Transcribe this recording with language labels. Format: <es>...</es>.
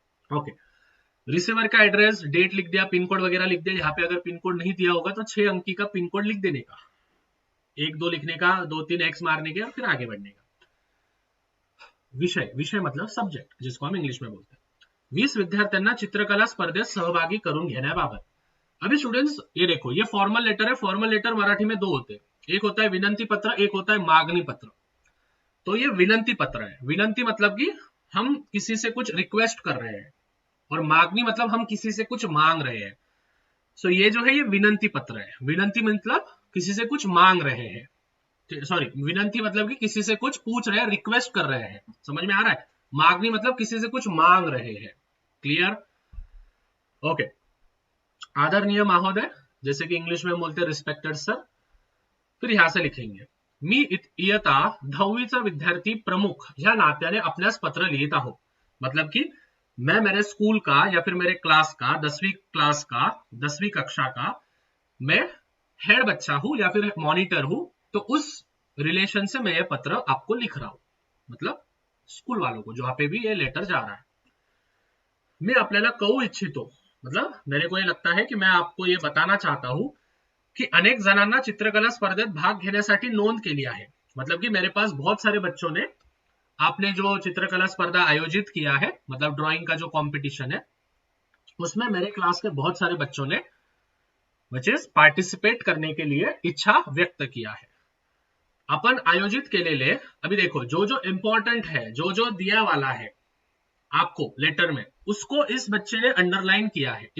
<hi>Okay, receiver का address, date लिख दिया, पिन कोड वगैरह लिख दिया। यहाँ पे अगर पिन कोड नहीं दिया होगा तो 6 अंकी का पिन कोड लिख देने का, 1-2 लिखने का, 2-3 एक्स मारने के और फिर आगे बढ़ने का। विषय, विषय मतलब सब्जेक्ट, जिसको हम इंग्लिश में बोलते हैं।</hi> <mr>20 विद्यार्थ्यांना चित्रकला स्पर्धेत सहभागी करून घेण्याबाबत।</mr> <hi>अभी स्टूडेंट्स ये देखो, ये फॉर्मल लेटर है। फॉर्मल लेटर मराठी में 2 होते हैं, एक होता है विनंती पत्र, एक होता है मागणी पत्र। तो ये विनंती पत्र है। विनंती मतलब कि हम किसी से कुछ रिक्वेस्ट कर रहे हैं, और मागनी मतलब हम किसी से कुछ मांग रहे हैं। सो ये जो है ये विनंती पत्र है। विनंती मतलब किसी से कुछ मांग रहे हैं, सॉरी, विनंती मतलब कि किसी से कुछ पूछ रहे हैं, रिक्वेस्ट कर रहे हैं। समझ में आ रहा है? मांगनी मतलब किसी से कुछ मांग रहे हैं। क्लियर? ओके। आदरणीय महोदय, जैसे कि इंग्लिश में बोलते हैं रिस्पेक्टेड सर। फिर यहां से लिखेंगे</hi> <mr>मी इयत्ता 10वीचा विद्यार्थी प्रमुख ह्या नात्याने आपल्यास पत्र लिहित आहो।</mr> <hi>मतलब कि मैं मेरे स्कूल का या फिर मेरे क्लास का, 10वीं क्लास का, 10वीं कक्षा का मैं हेड बच्चा हूं या फिर मॉनिटर हूं, तो उस रिलेशन से मैं ये पत्र आपको लिख रहा हूं, मतलब स्कूल वालों को, जहां पे भी ये लेटर जा रहा है।</hi> <mr>मैं आपल्याला कळवू इच्छितो,</mr> <hi>मतलब मेरे को ये लगता है कि मैं आपको ये बताना चाहता हूं कि</hi> <mr>अनेक जणांना चित्रकला स्पर्धेत भाग घेण्यासाठी नोंद केली आहे।</mr> <hi>मतलब कि मेरे पास बहुत सारे बच्चों ने, आपने जो चित्रकला स्पर्धा आयोजित किया है, मतलब ड्राइंग का जो कंपटीशन है, उसमें मेरे क्लास के बहुत सारे बच्चों ने पार्टिसिपेट करने के लिए इच्छा व्यक्त किया है।</hi> <mr>अपन आयोजित केलेले,</mr> <hi>अभी देखो जो जो इंपॉर्टेंट है, जो जो दिया वाला है आपको लेटर में, उसको इस बच्चे ने अंडरलाइन किया है।</hi>